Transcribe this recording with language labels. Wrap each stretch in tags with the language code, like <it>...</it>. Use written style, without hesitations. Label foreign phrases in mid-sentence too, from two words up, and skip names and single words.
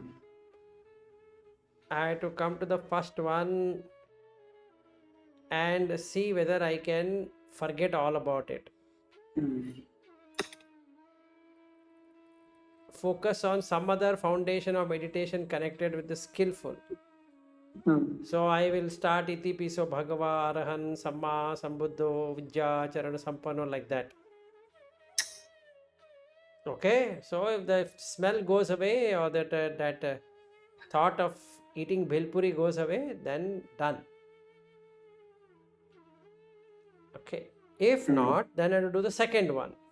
<en>I have to come to the first one and see whether I can forget all about it. Hmm. Focus on some other foundation of meditation connected with the skillful. So I will start</en> <pi>iti piso bhagava arahan samma sambuddho vidya charana sampanno</pi> <en>like that. Okay, so if the smell goes away or that thought of eating bhelpuri goes away, then done. Okay, if not, then I have to do the second one.</en>